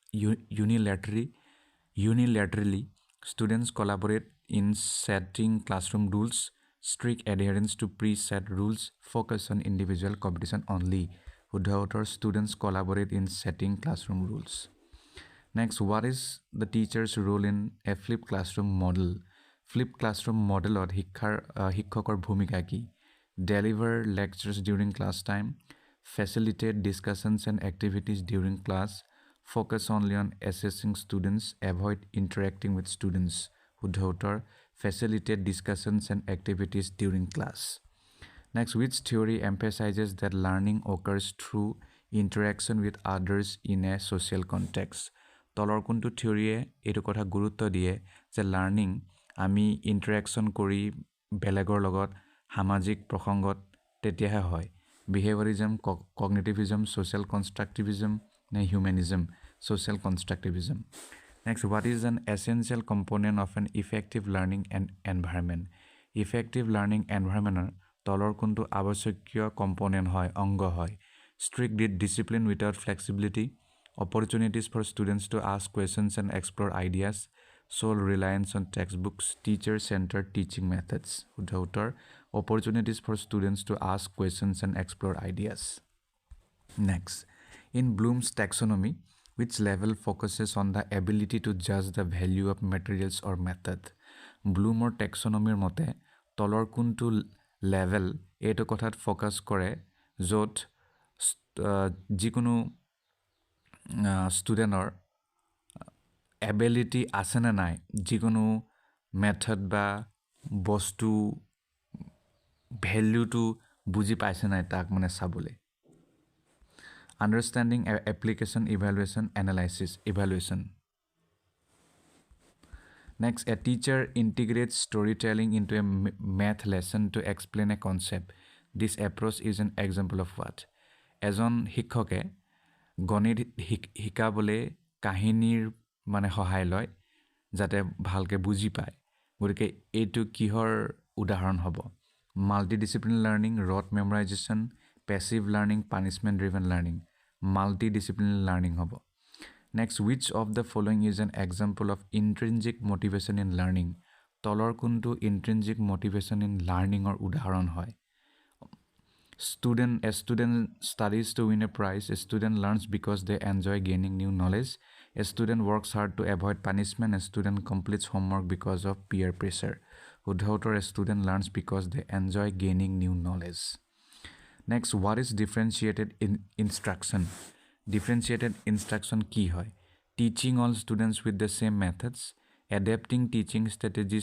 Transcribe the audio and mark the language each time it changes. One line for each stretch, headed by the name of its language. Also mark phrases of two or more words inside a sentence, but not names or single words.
English: unilaterally students collaborate in setting classroom rules strict adherence to preset rules focus on individual competition only
Assamese: শুদ্ধ উত্তৰ
English: students collaborate in setting classroom rules next what is the teacher's role in a flipped classroom model flipped classroom modelot
Assamese: শিক্ষকৰ ভূমিকা কি
English: deliver lectures during class time facilitate discussions and activities during class focus only on assessing students avoid interacting with students
Assamese: শুদ্ধ উত্তৰ
English: facilitate discussions and activities during class next which theory emphasizes that learning occurs through interaction with others in a social context
Assamese: তলৰ কোনটো থিওৰিয়ে এইটো কথা গুৰুত্ব দিয়ে যে লাৰ্নিং আমি ইন্টাৰেকশন কৰি বেলেগৰ লগত সামাজিক প্ৰসংগত তেতিয়াহে হয়
English: behaviorism cognitivism social constructivism নে humanism social constructivism next what is an essential component of an effective learning and environment effective learning environment তলৰ
Assamese: কোনটো আৱশ্যকীয় কম্পোনেন্ট হয় অংগ হয়
English: strict discipline without flexibility opportunities for students to ask questions and explore ideas sole reliance on textbooks teacher-centered teaching methods উত্তৰ opportunities for students to ask questions and explore ideas next in Bloom's taxonomy which level focuses on the ability to judge the value of materials or method Bloom's taxonomy
Assamese: মতে তলৰ কোনটো level এইটো কথাত ফোকাস কৰে য'ত যিকোনো ষ্টুডেণ্টৰ এবিলিটি আছে না নাই যিকোনো মেথড বা বস্তু ভ্যালুটো বুজি পাইছে নাই তাক মানে চাবলে
English: understanding application evaluation analysis evaluation next a teacher integrates storytelling into a math lesson to explain a concept this approach is an example of what
Assamese: এজন শিক্ষকে গণিত শিকাবলে কাহিনীৰ মানে সহায় লয় যাতে ভালকে বুজি পায় গতিকে এইটো কিহৰ উদাহৰণ হ'ব
English: multidisciplinary learning rote memorization passive learning punishment driven learning multidisciplinary learning হ'ব next which of the following is an example of intrinsic motivation in learning
Assamese: তলৰ কোনটো
English: intrinsic motivation in learning or
Assamese: উদাহৰণ হয়
English: a student studies to win a prize a student learns because they enjoy gaining new knowledge a student works hard to avoid punishment a student completes homework because of peer pressure উদাহৰণ a student learns because they enjoy gaining new knowledge next what is differentiated instruction differentiated instruction
Assamese: কি হয়
English: teaching all students with the same methods adapting teaching strategies